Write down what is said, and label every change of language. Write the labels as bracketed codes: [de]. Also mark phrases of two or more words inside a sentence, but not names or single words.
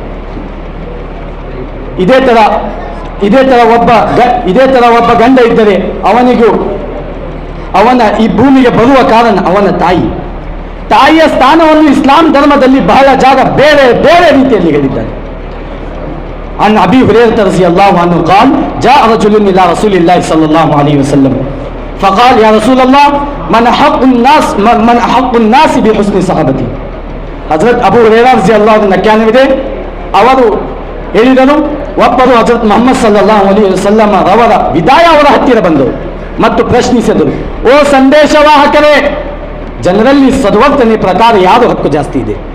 [kn] ಇದೇ ತರ ಒಬ್ಬ ಗಂಡ ಇದ್ದರೆ ಅವನ ಈ ಭೂಮಿಗೆ ಬರುವ ಕಾರಣ ಅವನ ತಾಯಿಯ ಸ್ಥಾನವನ್ನು ಇಸ್ಲಾಂ ಧರ್ಮದಲ್ಲಿ ಬಹಳ ಜಾಗ ಬೇರೆ ಬೇರೆ ರೀತಿಯಲ್ಲಿ ಹೇಳಿದ್ದಾರೆ. [ar] عن أبي هريرة رضي الله عنه قال جاء رجل إلى رسول الله صلى الله عليه وسلم فقال يا رسول الله من أحق الناس بحسن صحابتي. [kn] ಹಜರತ್ ಅಬೂ ಹುರೈರಾ [ar] رضي الله عنه [kn] ವ್ಯಾಖ್ಯಾನವಿದೆ. ಅವರು ಹೇಳಿದರು, ಒಬ್ಬರು ಹಜರತ್ ಮುಹಮ್ಮದ್ [ar] صلى الله عليه وسلم [kn] ಅವರ ವಿದಾಯ ಅವರ ಹತ್ತಿರ ಬಂದರು ಮತ್ತು ಪ್ರಶ್ನಿಸಿದರು, ಓ ಸಂದೇಶವಾಹಕರೇ, ಜನರಲ್ಲಿ ಸದ್ವರ್ತನೆ ಪ್ರಕಾರ ಯಾವುದು ಹಕ್ಕು ಜಾಸ್ತಿ ಇದೆ?